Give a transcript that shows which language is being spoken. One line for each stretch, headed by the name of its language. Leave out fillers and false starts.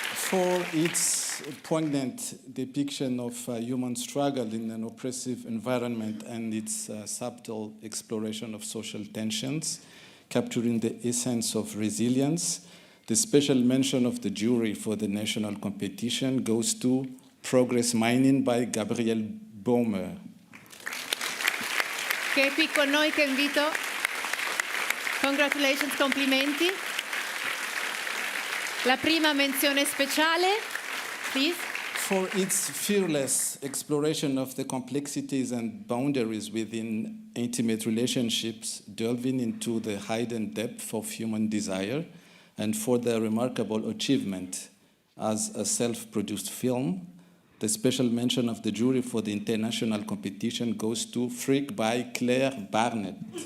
English: For its poignant depiction of human struggle in an oppressive environment and its subtle exploration of social tensions, capturing the essence of resilience, the special mention of the jury for the national competition goes to Progress Mining by Gabriel Baumer.
Italian: Che è qui con noi, che invito. Congratulations, complimenti. La prima menzione speciale, please.
English: For its fearless exploration of the complexities and boundaries within intimate relationships, delving into the hidden depth of human desire, and for their remarkable achievement as a self-produced film, the special mention of the jury for the international competition goes to Freak by Claire Barnett.